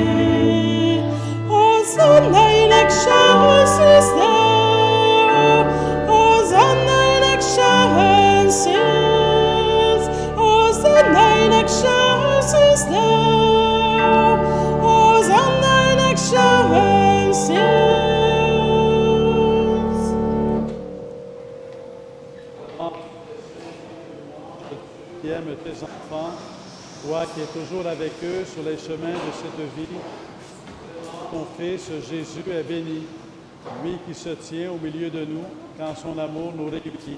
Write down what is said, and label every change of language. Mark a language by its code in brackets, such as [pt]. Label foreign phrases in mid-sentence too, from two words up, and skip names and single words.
[la] Hosanna in excelsis Deo, Hosanna in excelsis, Hosanna in excelsis Deo, Hosanna in excelsis. [fr] Qui aime tes enfants, toi qui es toujours avec eux sur les chemins de cette vie, ton Fils Jésus est béni, lui qui se tient au milieu de nous quand son amour nous réunit.